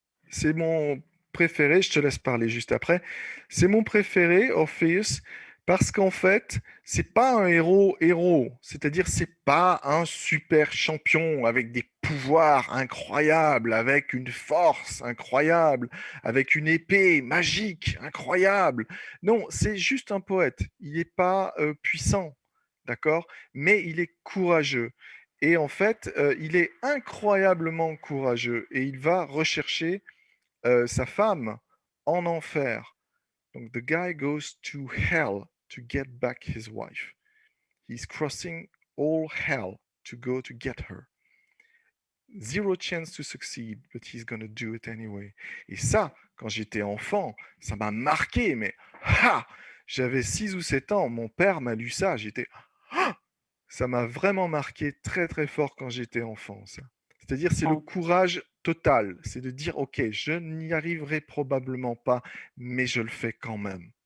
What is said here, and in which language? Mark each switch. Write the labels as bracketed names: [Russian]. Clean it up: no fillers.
[French] c'est mon préféré, je te laisse parler juste après. C'est mon préféré, Orpheus, parce qu'en fait, c'est pas un héros, c'est-à-dire c'est pas un super champion avec des pouvoirs incroyables, avec une force incroyable, avec une épée magique incroyable. Non, c'est juste un poète. Il n'est pas puissant, d'accord? Mais il est courageux. Et en fait, il est incroyablement courageux et il va rechercher sa femme en enfer. Donc, [English] the guy goes to hell to get back his wife. He's crossing all hell to go to get her. Zero chance to succeed, but he's gonna do it anyway. [French] Et ça, quand j'étais enfant, ça m'a marqué, mais ha! J'avais 6 ou 7 ans, mon père m'a lu ça, j'étais ah! Ça m'a vraiment marqué très très fort quand j'étais enfant, ça. C'est-à-dire, c'est le en, courage total, c'est de dire, ok, je n'y arriverai probablement pas, mais je le fais quand même.